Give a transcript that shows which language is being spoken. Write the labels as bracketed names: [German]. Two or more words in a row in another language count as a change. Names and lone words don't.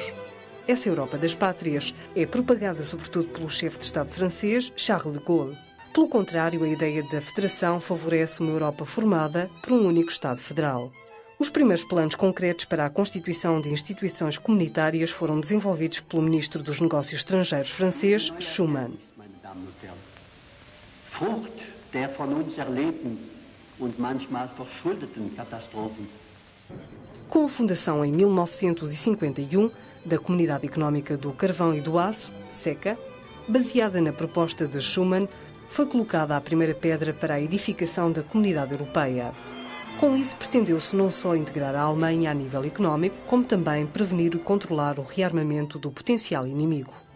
[Portuguese] Essa Europa das pátrias é propagada sobretudo pelo chefe de Estado francês, Charles de Gaulle. Pelo contrário, a ideia da federação favorece uma Europa formada por um único Estado federal. Os primeiros planos concretos para a constituição de instituições comunitárias foram desenvolvidos pelo ministro dos Negócios Estrangeiros francês, Schuman. [German] Frucht der von uns erlebten und manchmal verschuldeten Katastrophen. [Portuguese] Com a fundação em 1951 da Comunidade Económica do Carvão e do Aço, SECA, baseada na proposta de Schuman, foi colocada a primeira pedra para a edificação da Comunidade Europeia. Com isso, pretendeu-se não só integrar a Alemanha a nível económico, como também prevenir e controlar o rearmamento do potencial inimigo.